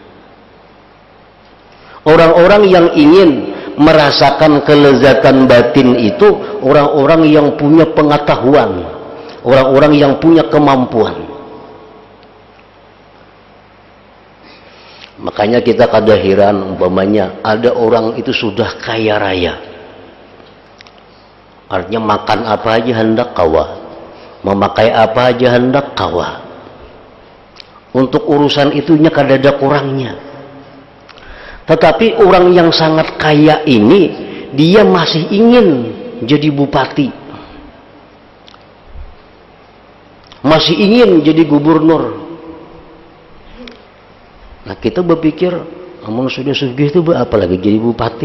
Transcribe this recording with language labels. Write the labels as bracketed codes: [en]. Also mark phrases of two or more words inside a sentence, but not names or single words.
[id] Orang-orang yang ingin merasakan kelezatan batin itu orang-orang yang punya pengetahuan, orang-orang yang punya kemampuan. [bjn] Makanya kita kada heran umpamanya ada orang itu sudah kaya raya. Artinya makan apa aja hendak kawa, memakai apa aja hendak kawa. Untuk urusan itunya kada ada kurangnya. [id] Tetapi orang yang sangat kaya ini dia masih ingin jadi bupati, masih ingin jadi gubernur. Nah kita berpikir, namun sudah sugih itu apalagi jadi bupati?